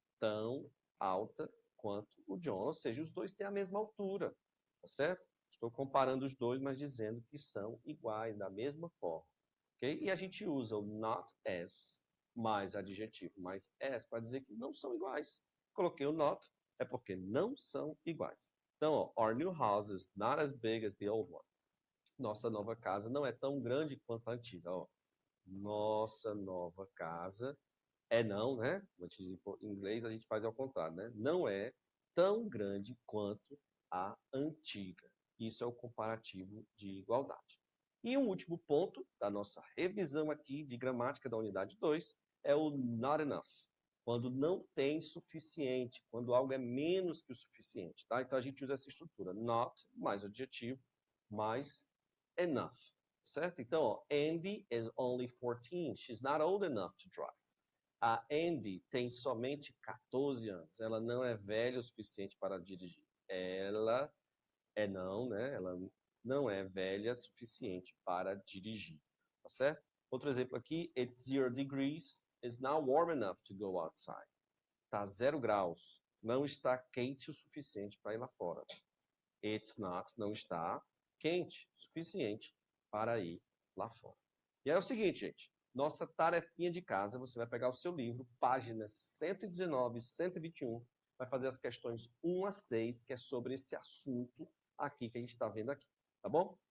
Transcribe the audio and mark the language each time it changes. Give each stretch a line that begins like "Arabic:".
Portuguese: Tão alta quanto o John. Ou seja, os dois têm a mesma altura, tá certo? Estou comparando os dois, mas dizendo que são iguais, da mesma forma. Ok? E a gente usa o not as mais adjetivo mais as para dizer que não são iguais. Coloquei o not, é porque não são iguais. Então, ó,
English: our new house is not as big as the old one.
Portuguese: Nossa nova casa não é tão grande quanto a antiga. Ó. Nossa nova casa é não, né? Como a gente diz em inglês, a gente faz ao contrário, né? Não é tão grande quanto a antiga. Isso é o comparativo de igualdade. E um último ponto da nossa revisão aqui de gramática da unidade 2 é o not enough. Quando não tem suficiente, quando algo é menos que o suficiente, tá? Então a gente usa essa estrutura, not mais adjetivo mais enough, certo? Então, ó,
English: Andy is only 14. She's not old enough to drive.
Portuguese: A Andy tem somente 14 anos. Ela não é velha o suficiente para dirigir. Ela é não, né? Ela não é velha o suficiente para dirigir. Tá certo? Outro exemplo aqui.
English: It's 0 degrees. It's now warm enough to go outside.
Portuguese: Tá 0 graus. Não está quente o suficiente para ir lá fora.
English: It's not,
Portuguese: não está quente o suficiente para ir lá fora. E aí é o seguinte, gente. Nossa tarefinha de casa, você vai pegar o seu livro, páginas 119 e 121, vai fazer as questões 1 a 6, que é sobre esse assunto aqui que a gente está vendo aqui, tá bom?